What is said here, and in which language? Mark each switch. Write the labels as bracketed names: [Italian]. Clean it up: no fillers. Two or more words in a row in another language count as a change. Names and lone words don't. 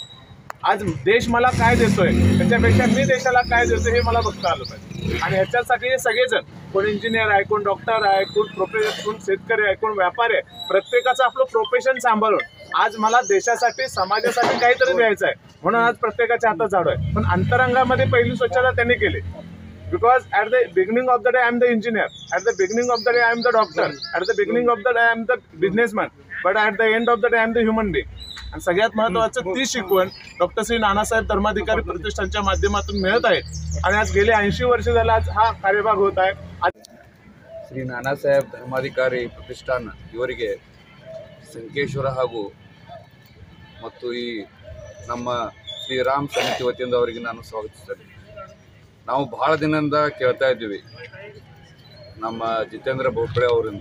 [Marathi] आज देश मला काय देतोय त्याच्यापेक्षा मी देशाला काय देतोय हे मला बघता आलं पाहिजे. आणि ह्याच्यासाठी हे सगळेजण, कोण इंजिनियर आहे, कोण डॉक्टर आहे, कोण शेतकरी आहे, कोण व्यापारी आहे, प्रत्येकाचं आपलं प्रोफेशन सांभाळून आज मला देशासाठी समाजासाठी काहीतरी द्यायचं आहे म्हणून आज प्रत्येकाच्या हातात झाडू आहे. पण अंतरंगामध्ये पहिली स्वच्छता त्यांनी केली. [English] Because at the beginning of the day I am the engineer, at the beginning of the day I am the doctor, at the beginning of the day I am the businessman, but at the end of the day I am the human being. [Marathi] आणि सगळ्यात महत्त्वाचं ती शिकवण डॉक्टर श्री नानासाहेब धर्माधिकारी प्रतिष्ठानच्या माध्यमातून मिळत आहे. आणि आज गेले 80 वर्ष झाला आज हा कार्यभाग होत आहे. [Kannada] ಶ್ರೀ ನಾನಾಸಾಹೇಬ್ ಧರ್ಮಾಧಿಕಾರಿ ಪ್ರತಿಷ್ಠಾನ ಇವರಿಗೆ ಸಂಕೇಶ್ವರ ಹಾಗೂ ಮತ್ತು ಈ ನಮ್ಮ ಶ್ರೀರಾಮ್ ಸಮಿತಿ ವತಿಯಿಂದ ಅವರಿಗೆ ನಾನು ಸ್ವಾಗತಿಸ್ತೇನೆ. ನಾವು ಭಾಳ ದಿನದಿಂದ ಕೇಳ್ತಾ ಇದ್ದೀವಿ ನಮ್ಮ ಜಿತೇಂದ್ರ ಭೋಪಳೆ ಅವರಿಂದ.